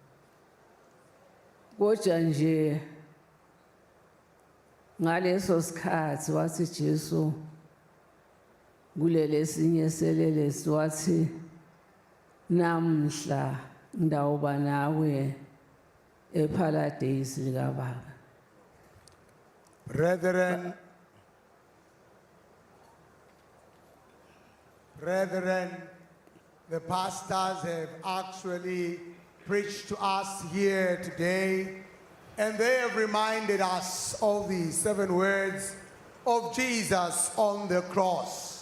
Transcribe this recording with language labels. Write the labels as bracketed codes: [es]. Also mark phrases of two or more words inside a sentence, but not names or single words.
[ss] Kodwa nje ngaleso sikhathi wathi Jesu kulele sinye selele wathi namhla ndawuba nawe eparadise likababa. [en] Brethren, the pastors have actually preached to us here today, and they have reminded us of the 7 words of Jesus on the cross.